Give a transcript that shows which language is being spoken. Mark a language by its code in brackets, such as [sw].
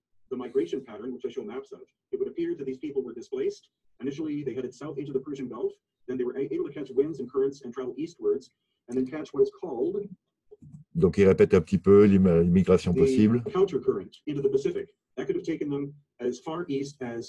[en] The migration pattern, which I show maps of, it would appear that these people were displaced. Initially, they headed south into the Persian Gulf. Then they were able to catch winds and currents and travel eastwards, and then catch what is called. [fr] Donc, il répète un petit peu l'immigration possible. [en] Countercurrent into the Pacific. That could have taken them as far east as.